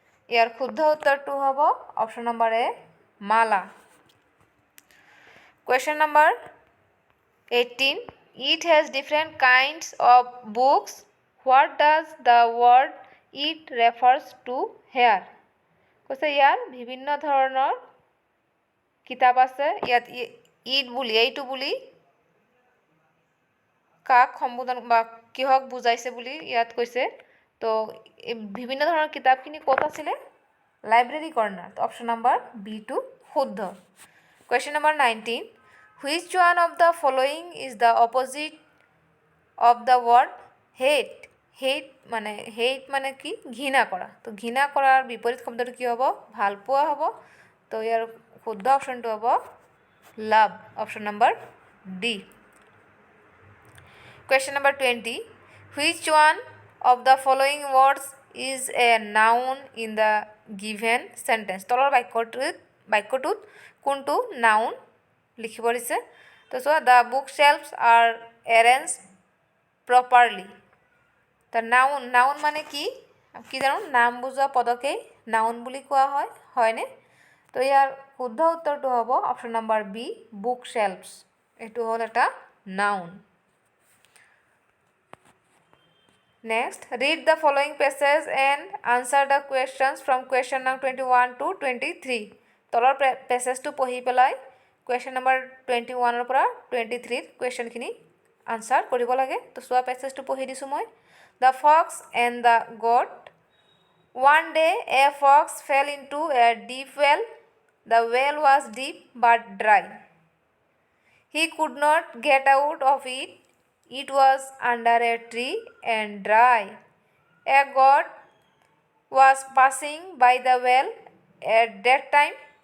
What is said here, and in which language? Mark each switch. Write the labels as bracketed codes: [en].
[as] ইয়াৰ শুদ্ধ উত্তৰটো হ'ব option number A Mala. [en] Question number 18 it has different kinds of books what does the word it refers to here. [as] কৈছে ইয়াৰ বিভিন্ন ধৰণৰ কিতাপ আছে। ইয়াত ইট বুলি এইটো বুলি কাক সম্বোধন বা কিহক বুজাইছে বুলি ইয়াত কৈছে। তো বিভিন্ন ধৰণৰ কিতাপখিনি ক'ত আছিলে library corner. Option number B two শুদ্ধ। [en] question number 19 which one of the following is the opposite of the word hate [as] মানে কি ঘৃণা কৰা। তো ঘৃণা কৰাৰ বিপৰীত শব্দটো কি হ'ব ভাল পোৱা হ'ব। তো ইয়াৰ শুদ্ধ অপশ্যনটো হ'ব লাভ option number D. [en] Question number 20 which one of the following words is a noun in the given sentence. [as] তলৰ বাক্যটোত কোনটো নাউন লিখিব দিছে। তো চোৱা [en] The book shelves are arrange properly. [as] তো নাউন মানে কি জানো নাম বুজোৱা পদকেই নাউন বুলি কোৱা হয় হয়নে। তো ইয়াৰ শুদ্ধ উত্তৰটো হ'ব অপশ্যন নম্বৰ বি বুক শ্বেলফছ। এইটো হ'ল এটা noun. [en] Next read the following passage and answer the questions from question number 21 to 23। [as] তলৰ পেছেজটো পঢ়ি পেলাই কুৱেশ্যন নম্বৰ 21 পৰা 23 কুৱেশ্যনখিনি আনচাৰ কৰিব লাগে। তো চোৱা পেছেজটো পঢ়ি দিছোঁ মই। [en] The fox and the goat. One day a fox fell into a deep well. The well was deep but dry. He could not get out of it. It was under a tree and dry. A goat was passing by the well at that time.